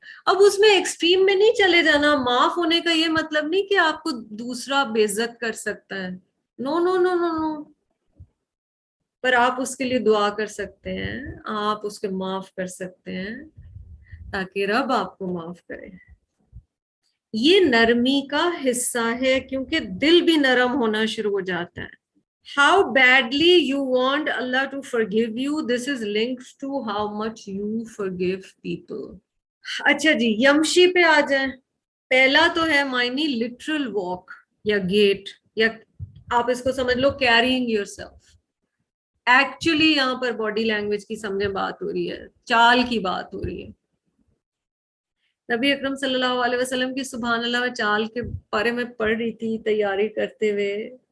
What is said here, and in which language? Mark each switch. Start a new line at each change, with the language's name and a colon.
Urdu: اب اس میں ایکسٹریم میں نہیں چلے جانا. معاف ہونے کا یہ مطلب نہیں کہ آپ کو دوسرا بے عزت کر سکتا ہے, نو نو نو نو نو, پر آپ اس کے لیے دعا کر سکتے ہیں, آپ اس کے معاف کر سکتے ہیں تاکہ رب آپ کو معاف کرے. یہ نرمی کا حصہ ہے کیونکہ دل بھی نرم ہونا شروع ہو جاتا ہے.
English: How badly you want Allah to forgive you, this is linked to how much you forgive people.
Urdu: اچھا جی, یمشی پہ آ جائیں. پہلا تو ہے معنی literal walk یا gait, یا آپ اس کو سمجھ لو
English: carrying yourself.
Urdu: ایکچولی یہاں پر باڈی لینگویج کی سمجھے بات ہو رہی ہے, چال کی بات ہو رہی ہے. نبی اکرم صلی اللہ علیہ وسلم کی سبحان اللہ چال کے بارے میں پڑھ رہی تھی تیاری کرتے ہوئے.